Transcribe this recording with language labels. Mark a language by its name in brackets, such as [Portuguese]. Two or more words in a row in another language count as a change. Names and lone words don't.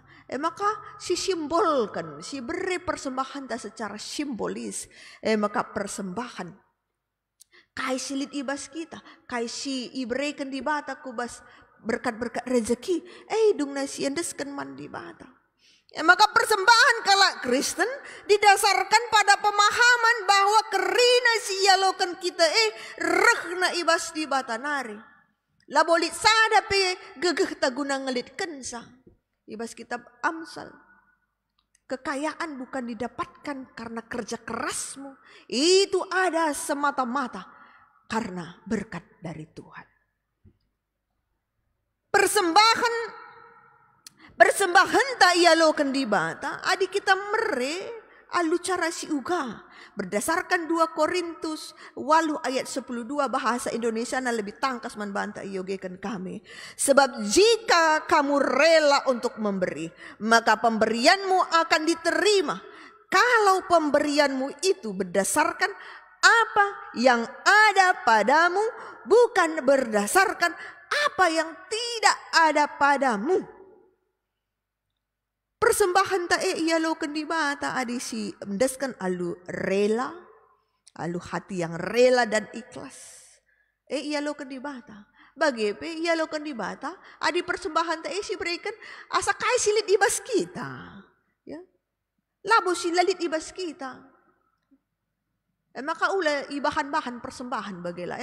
[Batak Karo] Maka si simbolkan, si beri persembahan ta secara simbolis. Maka persembahan kai silit ibas kita, kai si ibrekan di bata kubas berkat-berkat rezeki. Dung nasi endeskan man di bata. [Indonesian] Maka persembahan kala Kristen didasarkan pada pemahaman bahwa [Batak Karo] kerina si yalokan kita rehna ibas di batanari. Labolit sada pe gegeh taguna ngelit kensa. Ibas kitab Amsal. [Indonesian] Kekayaan bukan didapatkan karena kerja kerasmu. Itu ada semata-mata karena berkat dari Tuhan. [Batak Karo] Persembahan tak ialokan di bata, adik kita mere alu cara si uga. [Indonesian] Berdasarkan 2 Korintus 8 ayat 12 bahasa Indonesia [Batak Karo] na lebih tangkas manbanta iyogekan kami. [Indonesian] Sebab jika kamu rela untuk memberi, maka pemberianmu akan diterima. Kalau pemberianmu itu berdasarkan apa yang ada padamu, bukan berdasarkan apa yang tidak ada padamu. [Batak Karo] Persembahan ta ialokan di bata adisi mendeskan alu rela, alu [Indonesian] hati yang rela dan ikhlas. [Batak Karo] Ialokan di bata. Bagi ialokan di bata, adi persembahan ta si berikan asa kai silit ibas kita. Ya. Labo silalit ibas kita. Maka ula ibahan-bahan persembahan bagela.